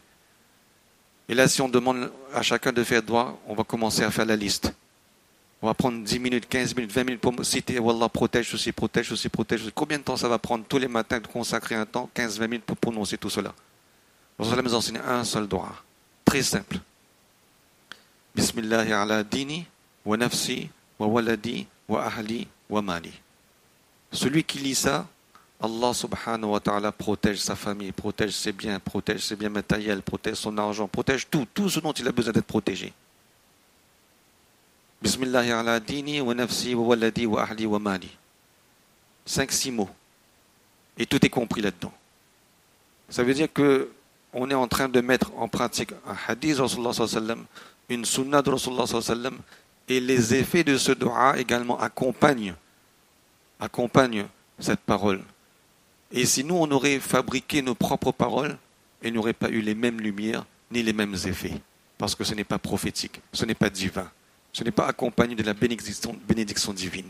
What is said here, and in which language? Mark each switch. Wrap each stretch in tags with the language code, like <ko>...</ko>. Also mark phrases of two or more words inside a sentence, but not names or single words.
<fr>Et là, si on demande à chacun de faire droit, on va commencer à faire la liste. On va prendre 10 minutes, 15 minutes, 20 minutes pour citer, Wallah, protège ceci, protège ceci, protège ceci. Combien de temps ça va prendre tous les matins de consacrer un temps, 15-20 minutes pour prononcer tout cela? On va nous enseigner un seul droit, très simple.</fr> <ar>بسم الله على ديني، ونفسي، وولدي، وأهلي، ومالي.</ar> <fr>Celui qui lit ça,</fr> <ar>الله سبحانه وتعالى</ar> <fr>protège sa famille, protège ses biens matériels, protège son argent, protège tout ce dont il a besoin d'être protégé.</fr> <ar>بسم الله على ديني، ونفسي، وولدي، وأهلي، ومالي.</ar> <fr>5-6 mots. Et tout est compris là-dedans. Ça veut dire que on est en train de mettre en pratique un hadith de</fr> <ar>رسول الله صلى الله عليه وسلم,</ar> <fr>une sunna de</fr> <ar>رسول الله صلى الله عليه وسلم,</ar> <fr>et les effets de ce dua également accompagnent cette parole. Et si nous, on aurait fabriqué nos propres paroles, il n'y aurait pas eu les mêmes lumières, ni les mêmes effets. Parce que ce n'est pas prophétique, ce n'est pas divin, ce n'est pas accompagné de la bénédiction divine.</fr>